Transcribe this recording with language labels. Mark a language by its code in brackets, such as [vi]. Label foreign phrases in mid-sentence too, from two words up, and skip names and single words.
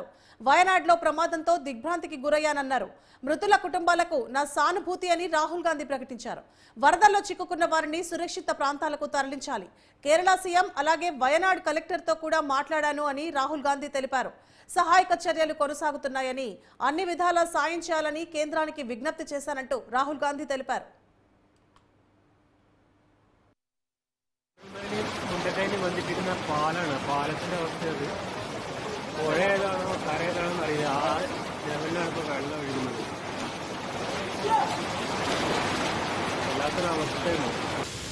[te] వయనాడ్లో ప్రమాదంతో దిగ్భ్రాంతికి గురయ్యానన్నారు. మృతుల కుటుంబాలకు నా సానుభూతి అని రాహుల్ గాంధీ ప్రకటించారు. వరదల్లో చిక్కుకున్న వారిని సురక్షిత ప్రాంతాలకు తరలించాలి. కేరళ సీఎం అలాగే వయనాడ్ కలెక్టర్తో కూడా మాట్లాడాను అని రాహుల్ గాంధీ తెలిపారు. సహాయక చర్యలు కొనసాగుతున్నాయని, అన్ని విధాలా సాయం చేయాలని కేంద్రానికి విజ్ఞప్తి చేశానంటూ రాహుల్ గాంధీ తెలిపారు. [ml] മുണ്ടക്കൈന് ബന്ധിപ്പിക്കുന്ന പാലാണ്. പാലത്തിന്റെ അവസ്ഥ അത് പുഴ ഏതാണോ കര ഏതാണോ അറിയില്ല. ആ ലെവലിലാണ് ഇപ്പോൾ വെള്ളം ഒഴുകുന്നത്. വല്ലാത്തൊരു അവസ്ഥയാണ്.